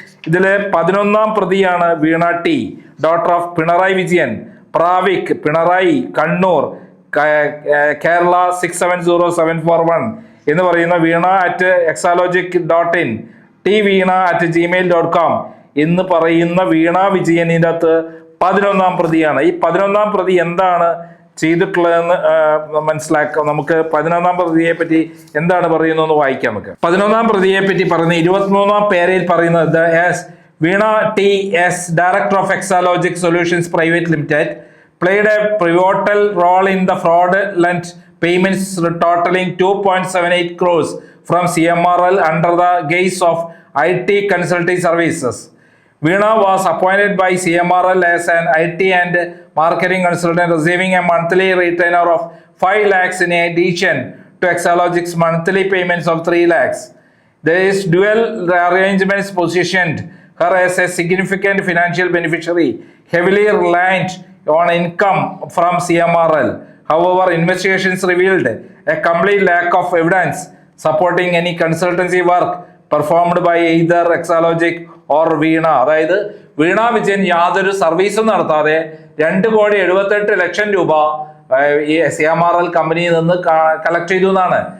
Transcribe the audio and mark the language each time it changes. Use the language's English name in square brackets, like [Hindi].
[Malayalam] ഇതിലെ 11ാം പ്രതിയാണ് വീണ T, daughter of Pinarayi Vijayan, പ്രാവിക് Pinarayi, Kannur, Kerala 670741 എന്ന് പറയുന്ന veena@exalogic.in, tveena@gmail.com എന്ന് പറയുന്ന വീണ വിജയനിന്റെ അകത്ത് 11ാം പ്രതിയാണ്. ഈ 11ാം പ്രതി എന്താണ് ചെയ്തിട്ടുള്ളതെന്ന് മനസ്സിലാക്കാം. നമുക്ക് 11ാം പ്രതിയെ പറ്റി എന്താണ് പറയുന്നതെന്ന് വായിക്കാം. നമുക്ക് 11ാം പ്രതിയെ പറ്റി പറയുന്ന 23ാം പേരിൽ പറയുന്നത് വീണ T S, director of Exalogic solutions private limited, [English] played a pivotal role in the fraudulent payments totaling 2.78 crores from CMRL under the guise of IT consulting services. Veena was appointed by CMRL as an IT and marketing consultant, receiving a monthly retainer of 5 lakhs in addition to Exalogic's monthly payments of 3 lakhs. These dual arrangements positioned her as a significant financial beneficiary, heavily reliant on income from CMRL. However, investigations revealed a complete lack of evidence supporting any consultancy work performed by either Exalogic or Veena. [Malayalam] അതായത് വീണ വിജയൻ യാതൊരു സർവീസും നടത്താതെ 2,78,00,000 രൂപ ഈ CMRL കമ്പനിയിൽ നിന്ന് collect ചെയ്തു എന്നാണ്.